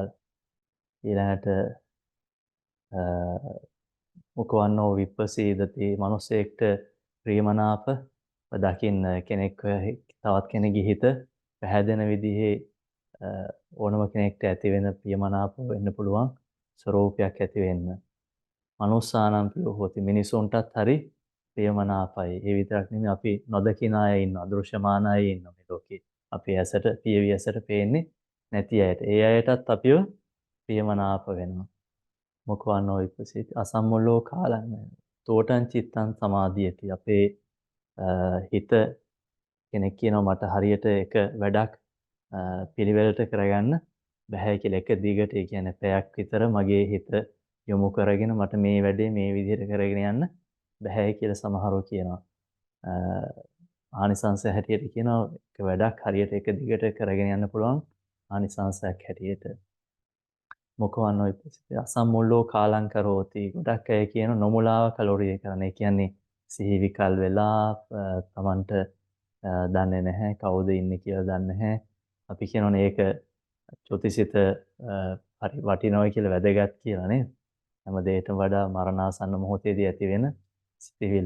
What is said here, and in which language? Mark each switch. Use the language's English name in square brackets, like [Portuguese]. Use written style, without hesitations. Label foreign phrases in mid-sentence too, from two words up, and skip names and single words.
[Sinhala] ඊළඟට [Pali] මුකවන්නෝ විප්පසීදති [Sinhala] මිනිසෙක්ට ප්‍රියමනාප දකින්න කෙනෙක් තවත් කෙනෙකුගේ හිත පැහැදෙන විදිහේ ඕනම කෙනෙක්ට ඇති වෙන ප්‍රියමනාප වෙන්න පුළුවන් ස්වરૂපයක් ඇති වෙන්න. [Pali] මනුස්සානම් පියෝ හොති [Sinhala] මිනිසුන්ටත් හරි ප්‍රියමනාපයි. ඒ විතරක් නෙමෙයි අපි නොදකින අය ඉන්නවා, අදෘශ්‍යමාන අය ඉන්නවා මේ ලෝකේ. අපි ඇසට පියවි ඇසට පේන්නේ නැති අයට. ඒ අයටත් අපිව ප්‍රියමනාප වෙනවා. [Pali] මොකවන්නෝ විපසිත අසම්මුලෝ කාලං තෝටං චිත්තං සමාධියති. [Sinhala] අපේ හිත කෙනෙක් කියනවා මට හරියට එක වැඩක් පිළිවෙලට කරගන්න බෑ කියලා. එක දිගට ඒ කියන්නේ පැයක් විතර මගේ හිත යොමු කරගෙන මට මේ වැඩේ මේ විදිහට කරගෙන යන්න බෑ කියලා සමහරව කියනවා. ආනිසංස හැටියට කියනවා එක වැඩක් හරියට එක දිගට කරගෙන යන්න පුළුවන් ආනිසංසයක් හැටියට. [Pali] මොකවන්නෝ විපසිත අසම්මුල්ලෝ කාලං කරෝති. [Sinhala] ගොඩක් අය කියන නොමුලාව කලෝරිය කරන. ඒ කියන්නේ සිහි විකල් වෙලා තමන්ට දන්නේ නැහැ කවුද ඉන්නේ කියලා දන්නේ නැහැ. අපි කියනෝනේ ඒක චුතිසිත හරි වටිනවයි කියලා වැදගත් කියලා නේද? හැම දෙයකටම වඩා මරණාසන්න මොහොතේදී ඇති වෙන සිතිවිල්ල.